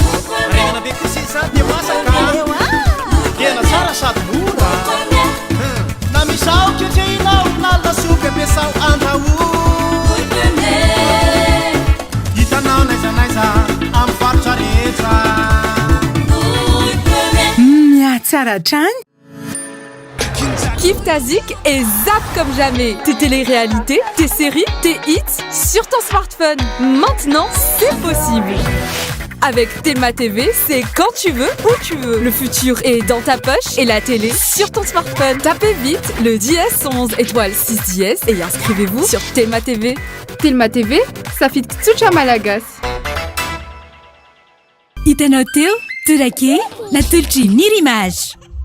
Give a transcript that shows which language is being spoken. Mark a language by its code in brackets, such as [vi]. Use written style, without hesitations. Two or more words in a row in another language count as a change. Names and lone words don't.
[mg] regna be kosi zany dia masaka tena tsara sady mora na misao ketrehinao na lasopy ampiasao andrahoy hitanao naizanaiza amy faritra rehetra Tsara trany. [fr] Kiffe ta zik et zappe comme jamais. Tes téléréalités, tes séries, tes hits sur ton smartphone. Maintenant, c'est possible. Avec Telma TV, c'est quand tu veux, où tu veux. Le futur est dans ta poche et la télé sur ton smartphone. Tapez vite le dièse 11 étoile 6 dièse et inscrivez-vous sur Telma TV. [mg] Telma TV, safit Tsucha Malagasy. Hitanao teo, Turake, natolotr'i Nirimage.